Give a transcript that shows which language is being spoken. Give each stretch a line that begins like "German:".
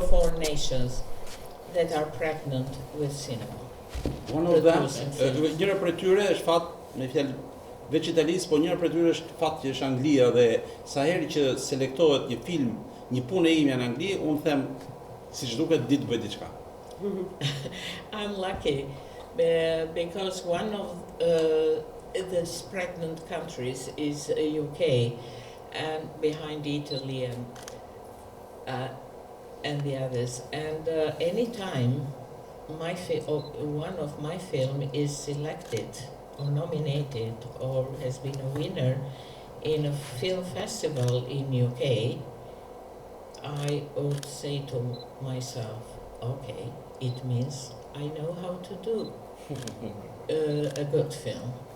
English: 4 nations that are pregnant with cinema. One of them,
Albanian: njëra prej tyre është fat, me fjalë veç Italisë, po njëra prej tyre është fat që është Anglia dhe sa herë që selektohet një film, një punë e ime në Angli, unë them siç duket ditë bëj diçka.
English: I'm lucky because one of these pregnant countries is UK, and behind Italy and and the others. And anytime one of my film is selected or nominated or has been a winner in a film festival in UK, I would say to myself, okay, it means I know how to do a good film.